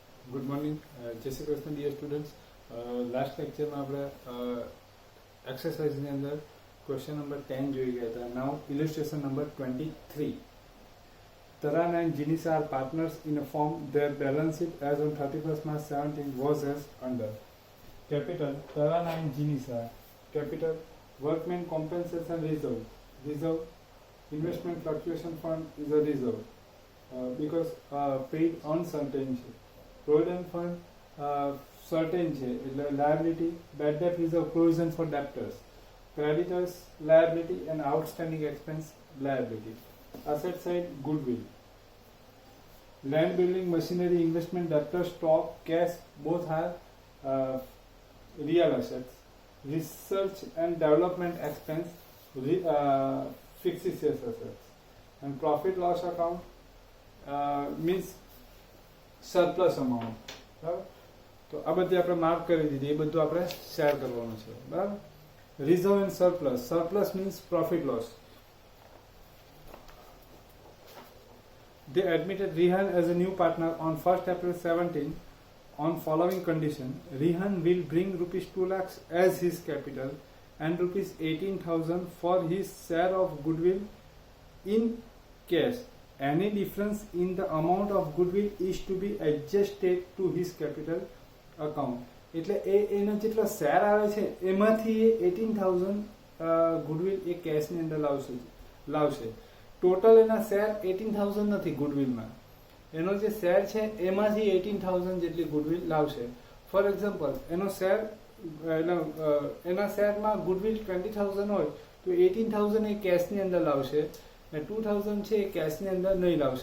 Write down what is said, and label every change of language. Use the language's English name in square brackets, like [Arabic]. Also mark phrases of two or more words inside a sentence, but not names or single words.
[English] good morning, [Gujarati] જય શ્રી કૃષ્ણ [English] dear students. last lecture [Gujarati] આપણે એક્સરસાઇઝની અંદર [English] question number [Gujarati] 10 જોઈ ગયા હતા. [English] now illustration number 23. Tarana and Jinisa are partners in a firm. Their balance sheet as on 31st March 17 was as under. Capital Tarana and Jinisa. Capital Workmen Compensation Reserve. Reserve Investment Fluctuation Fund is a reserve because paid uncertain છે. Provident Fund certain છે એટલે liability. Bad debt reserve provision for debtors. Creditors liability and outstanding expense liability. Asset side goodwill. Land, building, machinery, investment, debtors, stock, cash, both are real assets. Research and development expense, fictitious assets. And profit loss account means surplus amount. [Gujarati] બરાબર, તો આ બધી આપણે માર્ક કરી દીધી, એ બધું આપણે શેર કરવાનું છે. [English] બરાબર. reserve and surplus. surplus means profit loss. They admitted Rehan as a new partner on 1st April 17 on following condition. Rehan will bring rupees 2 lakhs as his capital and rupees 18,000 for his share of goodwill in cash. Any difference in the amount of goodwill is to be adjusted to his capital account. [Gujarati] એટલે એનો જેટલો શેર આવે છે એમાંથી 18,000 ગુડવિલ એ કેશની અંદર લાવશે. ટોટલ એના શેર 18,000 નથી ગુડવિલમાં, એનો જે શેર છે એમાંથી 18,000 જેટલી ગુડવિલ લાવશે. [English] for example, [Gujarati] એના શેરમાં ગુડવિલ 20,000 હોય તો 18,000 એ કેશની અંદર લાવશે ને 2,000 છે એ કેશની અંદર નહીં લાવશે.